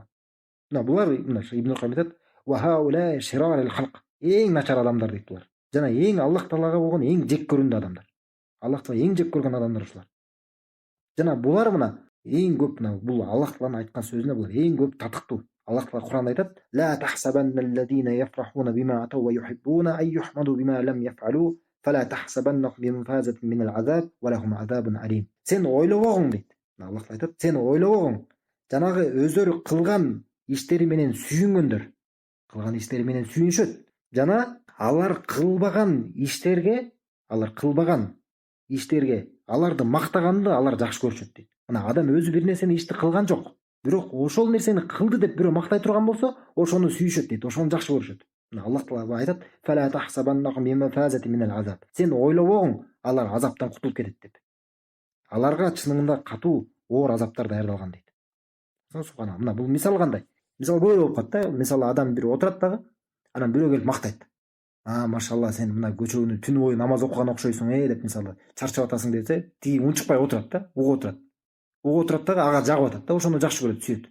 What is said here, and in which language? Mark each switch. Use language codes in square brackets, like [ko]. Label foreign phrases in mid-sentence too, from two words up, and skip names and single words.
[ky] Мына булар мына Ибн Кайым айтат: [ar] "وهؤلاء شرار الخلق", [ky] эң начар адамдар дейт булар. Жана эң Аллах Таалага болгон эң жек көрүндүү адамдар. Аллах Таала эң жек көргөн адамдар ушулар. Жана булар мына эң көп мына бул Аллах Тааланын айткан сөзүнө булар эң көп татыктуу. Аллах Таала Кур'анда айтат: [ar] "لا تحسبن الذين يفرحون بما أتوا ويحبون أن يحمدوا بما لم يفعلوا فلا تحسبنهم بمفازة من العذاب ولهم عذاب أليم". [ky] Сен ойлобогуң дейт. Аллах Таала айтат: "Сен ойлобогуң, жанагы өздөрү кылган иштери менен сүйүнгөндөр, кылган иштери менен сүйүнүшөт. Жана алар кылбаган иштерге аларды мактаганды алар жакшы көрүшөт" дейт. Мына адам өзү бир нерсени ишти кылган жок, бирок ошол нерсени кылды деп бирөө мактай турган болсо, ошону сүйүшөт дейт, ошону жакшы көрүшөт. Мына Аллах Таала айтат: [ar] "فلا تحسبنهم بمفازة من العذاب". [ky] Сен ойлобогуң, алар азаптан кутулуп кетет деп. Аларга чынында катуу оор азаптар даярдалган дейт. Субханалла. Мына бул мисал кандай? Мисал көп болуп калат да. Мисалы адам бир отурат дагы, анан бирөө келип мактайт: машалла, сен мына көчөгүнү түнү бою намаз окуган окшойсуң деп мисалы чарчап атасың десе, тиги унчукпай отурат да, угуп отурат дагы ага жагып атат да, ошону жакшы көрөт, сүйөт.